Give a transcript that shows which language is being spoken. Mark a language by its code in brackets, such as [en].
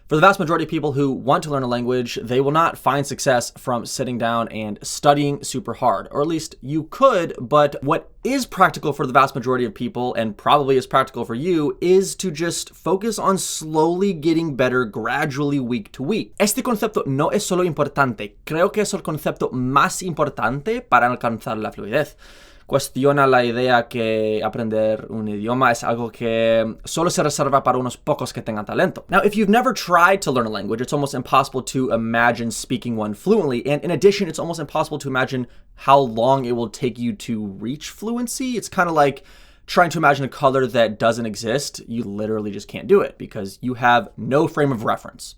[en] For the vast majority of people who want to learn a language, they will not find success from sitting down and studying super hard, or at least you could, but what is practical for the vast majority of people, and probably is practical for you, is to just focus on slowly getting better gradually week to week. [es] Este concepto no es solo importante, creo que es el concepto más importante para alcanzar la fluidez. Cuestiona la idea que aprender un idioma es algo que solo se reserva para unos pocos que tengan talento. [en] Now, if you've never tried to learn a language, it's almost impossible to imagine speaking one fluently. And in addition, it's almost impossible to imagine how long it will take you to reach fluency. It's kind of like trying to imagine a color that doesn't exist. You literally just can't do it because you have no frame of reference.